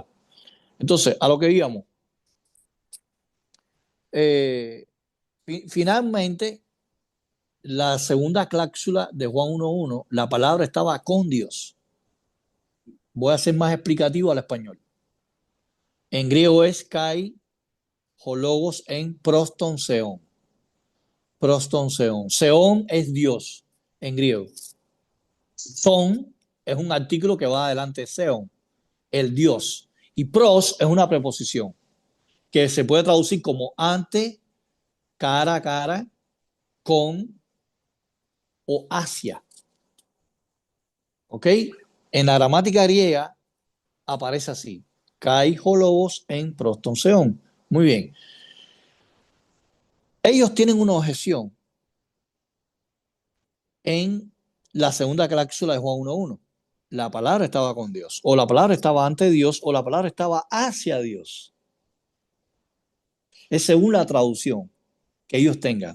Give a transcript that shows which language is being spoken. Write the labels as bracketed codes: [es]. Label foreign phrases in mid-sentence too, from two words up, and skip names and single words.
[es] Entonces, a lo que íbamos. Finalmente, la segunda cláusula de Juan 1.1, la palabra estaba con Dios. Voy a ser más explicativo al español. En griego es [el] καὶ ὁ λόγος ἦν πρὸς τὸν θεόν. πρὸς τὸν θεόν. [es] Seon es Dios en griego. Son es un artículo que va adelante, seon, el Dios. Y pros es una preposición que se puede traducir como ante, cara a cara, con o hacia. ¿Ok? En la gramática griega aparece así. [el] Καὶ ὁ λόγος ἦν πρὸς τὸν θεόν. [es] Muy bien. Ellos tienen una objeción en la segunda cláusula de Juan 1.1. La palabra estaba con Dios, o la palabra estaba ante Dios, o la palabra estaba hacia Dios. Es según la traducción que ellos tengan.